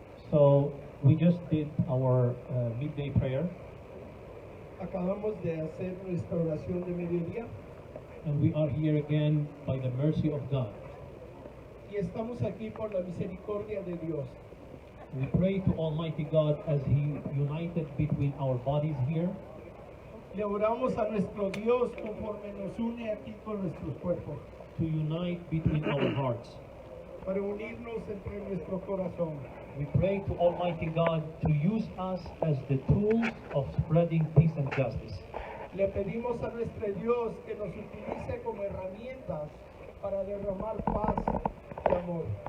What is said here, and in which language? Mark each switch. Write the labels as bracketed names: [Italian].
[English] So we just did our midday prayer. [Spanish] Acabamos de hacer nuestra oración de mediodía [English] And we are here again by the mercy of God. [Spanish] y estamos aquí por la misericordia de Dios. [English] We pray to Almighty God as He united between our bodies here, [Spanish] Le oramos a nuestro Dios conforme nos une aquí con nuestros cuerpos, [English] to unite between our hearts. [Spanish] para unirnos entre nuestro corazón. [English] We pray to Almighty God to use us as the tools of spreading peace and justice. [Spanish] Le pedimos a nuestro Dios que nos utilice como herramientas para derramar paz y amor.